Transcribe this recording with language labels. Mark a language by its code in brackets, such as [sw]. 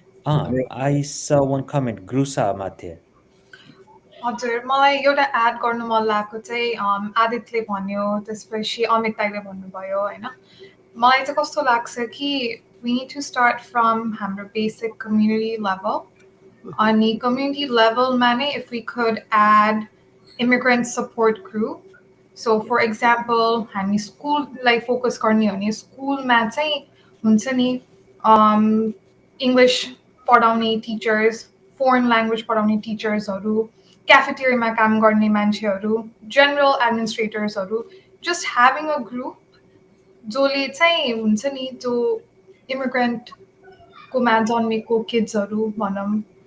[en] I saw one comment Grusha Amatya. [ne] हजुर, मलाई एउटा एड गर्नु मन लागेको चाहिँ आदितले भन्यो, त्यसपछि अमित दाइले भन्नुभयो होइन। मलाई चाहिँ कस्तो लाग्छ कि [en] we need to start from हाम्रो basic community level. [ne] अनि [en] community level [ne] मा नै [en] if we could add immigrant support group. So for example, [ne] हामी स्कुललाई फोकस गर्ने हो भने स्कुलमा चाहिँ हुन्छ नि इङ्ग्लिस पढाउने टिचर्स, फोरेन ल्याङ्ग्वेज पढाउने टिचर्सहरू, क्याफेटेरियामा काम गर्ने मान्छेहरू, general एडमिनिस्ट्रेटर्सहरू, [en] just having a group [ne] जसले चाहिँ हुन्छ नि जो इमिग्रेन्टकोमा जन्मेको किड्सहरू भनौँ,